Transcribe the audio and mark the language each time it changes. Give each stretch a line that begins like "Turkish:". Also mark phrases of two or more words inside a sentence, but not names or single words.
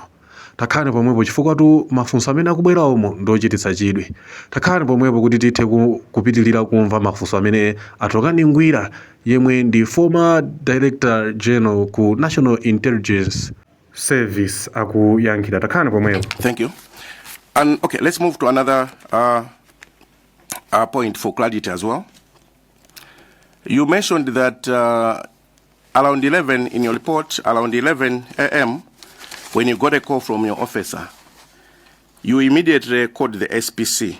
Nyanja: Takhani pomwepo chifukwa tu mafunso amene akubwera omo ndochititsa chidwi. Takhani pomwepo kuti tithe kupitilira kumva mafunso amene a Dokani Ngwira yemwe ndi
English: former Director General
Nyanja: ku National Intelligence Service akuyankhira. Takhani pomwepo.
English: Thank you. And okay, let's move to another point for clarity as well. You mentioned that around 11 in your report, around 11 a.m. when you got a call from your officer, you immediately called the SPC.